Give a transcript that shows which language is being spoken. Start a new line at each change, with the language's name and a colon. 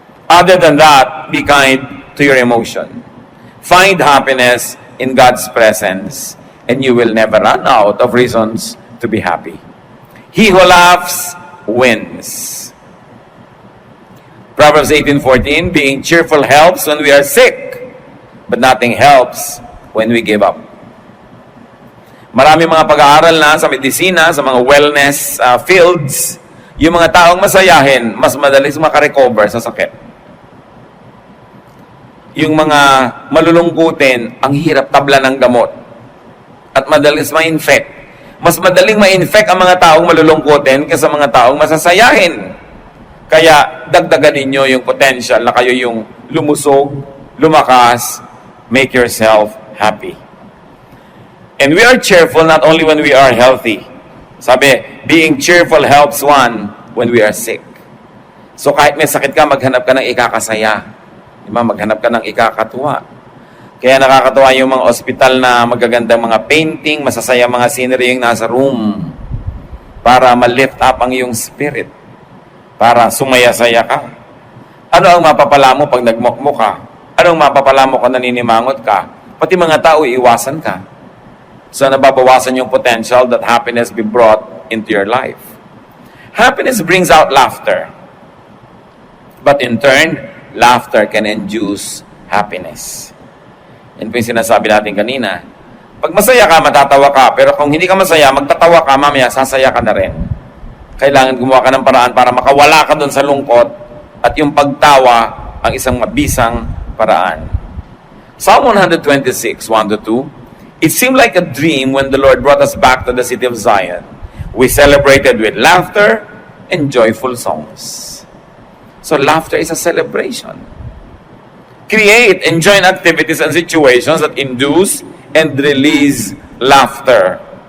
English: Other than that, be kind to your emotion. Find happiness in God's presence and you will never run out of reasons to be happy. He who laughs wins. Proverbs 18:14, being cheerful helps when we are sick, but nothing helps when we give up.
Filipino: Marami mga pag-aaral na sa medisina, sa mga wellness fields, yung mga taong masayahin, mas madalis makarecover sa sakit. Yung mga malulungkutin, ang hirap tabla ng gamot. At madalis ma-infect. Mas madaling ma-infect ang mga taong malulungkutin kaysa mga taong masasayahin. Kaya dagdagan ninyo yung potential na kayo yung lumusog, lumakas,
English: make yourself happy. And we are cheerful not only when we are healthy.
Filipino: Sabi,
English: being cheerful helps one when we are sick.
Filipino: So kahit may sakit ka, maghanap ka ng ikakasaya. Diba? Maghanap ka ng ikakatuwa. Kaya nakakatuwa yung mga ospital na magagandang mga painting, masasaya mga scenery yung nasa room para ma-lift up ang iyong spirit. Para sumaya-saya ka. Ano ang mapapala mo pag nagmukmuk ka? Anong mapapala mo kung naninimangot ka? pati mga tao, iiwasan ka.
English: So,
Filipino: nababawasan yung
English: potential that happiness be brought into your life. Happiness brings out laughter. But in turn, laughter can induce happiness.
Filipino: Yan po yung sinasabi natin kanina. Pag masaya ka, matatawa ka. Pero kung hindi ka masaya, magtatawa ka, mamaya, sasaya ka na rin. Kailangan gumawa ka ng paraan para makawala ka doon sa lungkot at yung pagtawa ang isang mabisang paraan.
English: Psalm 126, 1-2. It seemed like a dream when the Lord brought us back to the city of Zion. We celebrated with laughter and joyful songs. So laughter is a celebration. Create and join activities and situations that induce and release laughter.